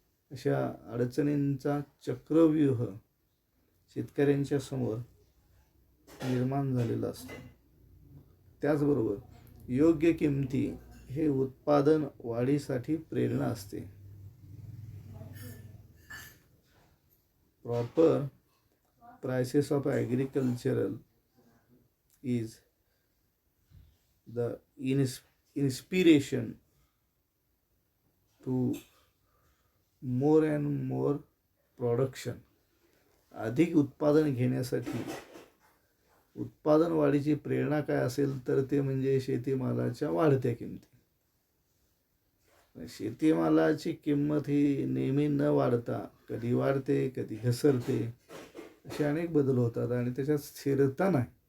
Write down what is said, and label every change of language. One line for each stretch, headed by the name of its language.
Marathi: अशा अडचणींचा चक्रव्यूह शेतकऱ्यांच्या समोर निर्माण झालेला असतो. त्याचबरोबर योग्य किमती हे उत्पादन वाढीसाठी प्रेरणा असते.
English: Proper prices of agricultural is the inspiration to more and more production.
Marathi: अधिक उत्पादन घेण्यासाठी उत्पादन वाढीची प्रेरणा काय असेल तर ते म्हणजे शेतीमालाच्या वाढत्या किमती. शेतीमालाची किंमत ही नेहमी न वाढता कधी वाढते, कधी घसरते, असे अनेक बदल होतात आणि त्याच्यात स्थिरता नाही.